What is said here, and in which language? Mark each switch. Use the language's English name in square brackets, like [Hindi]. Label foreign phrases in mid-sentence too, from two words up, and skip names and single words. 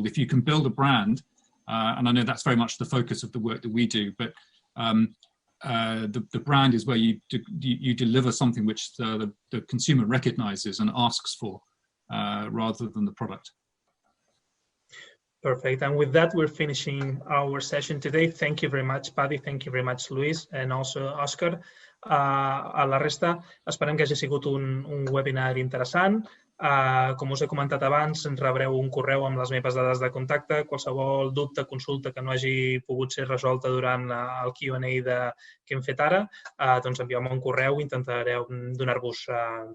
[English] If you can build a brand, and I know that's very much the focus of the work that we do, but the brand is where you deliver something which the consumer recognizes and asks for, rather than the product. Perfect. And with that, we're finishing our session today. Thank you very much, Paddy. Thank you very much, Luis, and also Oscar. [Catalan] A la resta, esperem que hagi sigut un webinar interessant. Com us he comentat abans, ens rebreu un correu amb les meves dades de contacte. Qualsevol dubte, consulta que no hagi pogut ser resolta durant el Q&A que hem fet ara, doncs envieu-me un correu i intentaré donar-vos resposta.